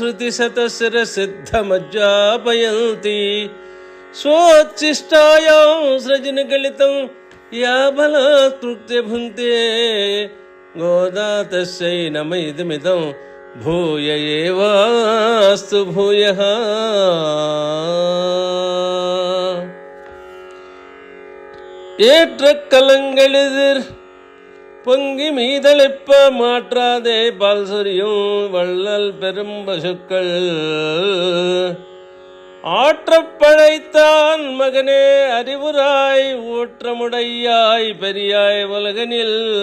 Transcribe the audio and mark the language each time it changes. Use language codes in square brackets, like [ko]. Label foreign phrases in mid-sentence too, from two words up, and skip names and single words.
[sa] శృతిశతశిరసిద్ధమజ్జాపయంతి స్వోచ్ఛిష్టాయాం సృజనగళితం యా బలాత్కృత్య భుంక్తే గోదా తస్యై నమ ఇదమిదం భూయ ఏవాస్తు భూయః. [ta] ஏற்றக்கலங்களெதிர் பொங்கி மீதளிப்ப மாற்றாதே பால் சொரியும் வள்ளல் பெரும் பசுக்கள் ஆற்றப்படைத்தான் மகனே அறிவுராய் ஊற்றமுடையாய் பெரியாய் உலகனில்